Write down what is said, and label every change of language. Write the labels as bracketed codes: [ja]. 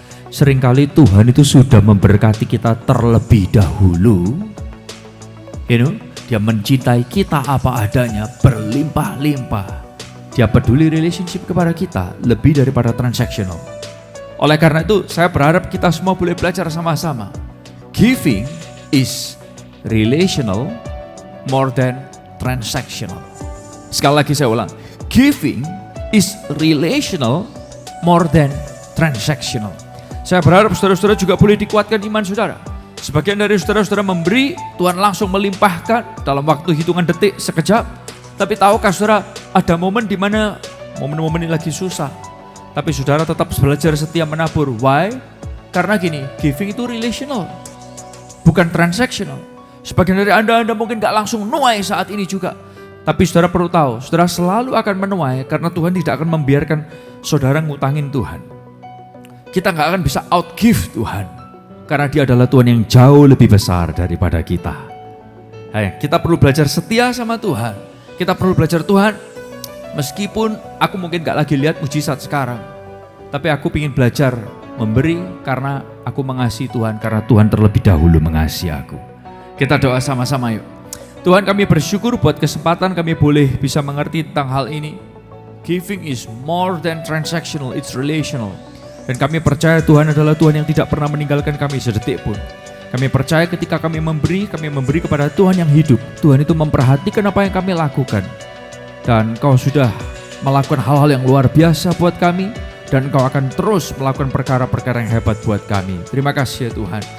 [id] Seringkali Tuhan itu sudah memberkati kita terlebih dahulu. Dia mencintai kita apa adanya, berlimpah-limpah. Dia peduli relationship kepada kita lebih daripada transactional. Oleh karena itu, saya berharap kita semua boleh belajar sama-sama. [en] Giving is relational more than transactional. [id] Sekali lagi saya ulang. [en] Giving is relational more than transactional. [id] Saya berharap saudara-saudara juga boleh dikuatkan iman saudara. Sebagian dari saudara-saudara memberi, Tuhan langsung melimpahkan dalam waktu hitungan detik, sekejap. Tapi tahukah saudara, ada momen di mana momen-momen ini lagi susah. Tapi saudara tetap belajar setia menabur. Why? Karena gini, giving itu relational, bukan transactional. Sebagian dari Anda mungkin gak langsung nuai saat ini juga. Tapi saudara perlu tahu, saudara selalu akan menuai karena Tuhan tidak akan membiarkan saudara ngutangin Tuhan. Kita gak akan bisa outgive Tuhan. Karena dia adalah Tuhan yang jauh lebih besar daripada kita. Kita perlu belajar setia sama Tuhan. Kita perlu belajar Tuhan, meskipun aku mungkin gak lagi lihat mujizat sekarang. Tapi aku ingin belajar memberi karena aku mengasihi Tuhan. Karena Tuhan terlebih dahulu mengasihi aku. Kita doa sama-sama yuk. Tuhan, kami bersyukur buat kesempatan kami boleh bisa mengerti tentang hal ini. [en] Giving is more than transactional, it's relational. [id] Dan kami percaya Tuhan adalah Tuhan yang tidak pernah meninggalkan kami sedetik pun. Kami percaya ketika kami memberi kepada Tuhan yang hidup. Tuhan itu memperhatikan apa yang kami lakukan. Dan Engkau sudah melakukan hal-hal yang luar biasa buat kami. Dan Engkau akan terus melakukan perkara-perkara yang hebat buat kami. Terima kasih ya Tuhan.